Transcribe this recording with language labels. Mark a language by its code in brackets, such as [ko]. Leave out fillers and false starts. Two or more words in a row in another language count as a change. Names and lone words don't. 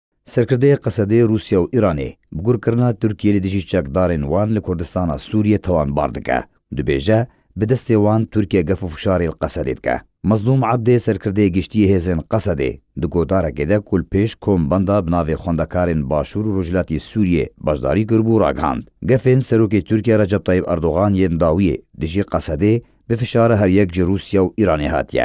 [ku] سرکردەیە قەسەدەی رووسیا و ئیرانێ بگورکردنا تورکیە لە دژی چەکدارên wan li Kurdistana Sûriyê tawanbar dike. Dibêje bi destê wan Tirkiye gef û fişarê li Qesedê dike. Mezlûm Ebdê serkirdeyê giştiyê hêzên Qesedê di godarekê de ku li pêş kombanda bi navê xwendekarên Başûr û Rojhilatê Sûriyê beşdarî kiribû ragihand. Gefên Serokê Tirkiye Recep Tayyip Erdogan yên dawiyê dijî Qesedê bi fişara her yek ji Rûsya û Îranê hatiye.